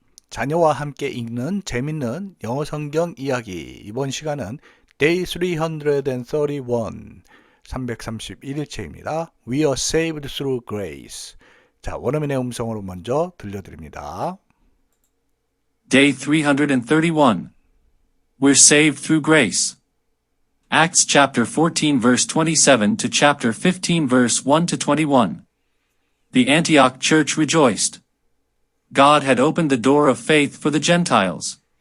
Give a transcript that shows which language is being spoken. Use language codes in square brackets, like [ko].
[ko] 자녀와 함께 읽는 재밌는 영어 성경 이야기. 이번 시간은 Day 331, 331일째입니다. [en] We are saved through grace. [ko] 자, 원어민의 음성으로 먼저 들려드립니다. [en] Day 331. We're saved through grace. Acts chapter 14 verse 27 to chapter 15 verse 1 to 21. The Antioch church rejoiced. God had opened the door of faith for the Gentiles.